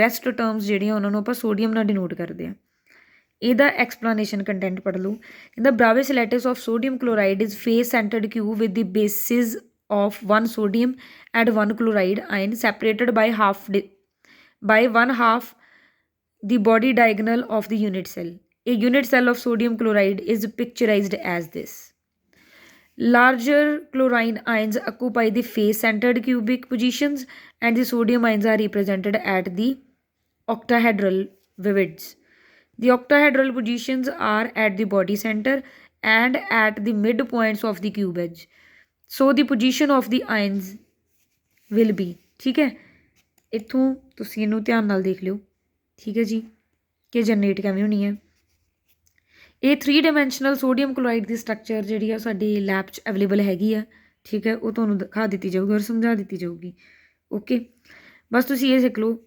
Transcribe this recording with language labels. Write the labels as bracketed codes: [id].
[pa] Rest terms ਜਿਹੜੀਆਂ ਉਹਨਾਂ ਨੂੰ ਆਪਾਂ ਸੋਡੀਅਮ ਨਾਲ ਡਿਨੋਟ ਕਰਦੇ ਹਾਂ। ਇਹਦਾ ਐਕਸਪਲੇਨੇਸ਼ਨ ਕੰਟੈਂਟ ਪੜ੍ਹ ਲਓ। ਕਹਿੰਦਾ [en] Bravais lattice of sodium chloride is face centred cube with the basis of 1 sodium and 1 chloride ion separated by 1/2 the body diagonal of the unit cell. A unit cell of sodium chloride is picturized as this. Larger chlorine ions occupy the face-centered cubic positions and the sodium ions are represented at the octahedral vivids. The octahedral positions are at the body center and at the midpoints of the cube edge. So the position of the ions will be, [pa] ਠੀਕ ਹੈ। ਇੱਥੋਂ ਤੁਸੀਂ ਇਹਨੂੰ ਧਿਆਨ ਨਾਲ ਦੇਖ ਲਿਓ, ਠੀਕ ਹੈ ਜੀ, ਕਿ ਜਨਰੇਟ ਕਿਵੇਂ ਹੋਣੀ ਹੈ। ਇਹ 3 ਡਾਇਮੈਂਸ਼ਨਲ ਸੋਡੀਅਮ ਕਲੋਰਾਈਡ ਦੀ ਸਟਰਕਚਰ ਜਿਹੜੀ ਆ ਸਾਡੀ ਲੈਬ 'ਚ ਅਵੇਲੇਬਲ ਹੈਗੀ ਆ, ਠੀਕ ਹੈ। ਉਹ ਤੁਹਾਨੂੰ ਦਿਖਾ ਦਿੱਤੀ ਜਾਊਗੀ ਔਰ ਸਮਝਾ ਦਿੱਤੀ ਜਾਊਗੀ, ਓਕੇ। ਬਸ ਤੁਸੀਂ ਇਹ ਸਿੱਖ ਲਓ।